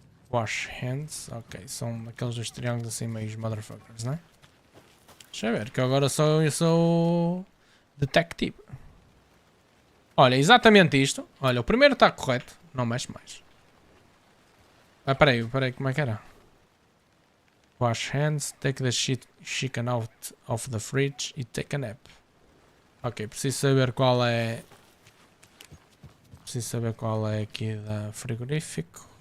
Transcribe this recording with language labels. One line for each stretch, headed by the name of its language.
English: Wash hands.
Portuguese: Ok, são aqueles dois triângulos assim meio
English: motherfuckers,
Portuguese: né? Deixa eu ver, que agora eu sou detective. Olha, exatamente isto. Olha, o primeiro está correto. Não mexe mais. Ah, peraí, como é que era?
English: Wash hands, take the chicken out of the fridge e take a nap.
Portuguese: Ok, preciso saber qual é... Preciso saber qual é aqui da frigorífico.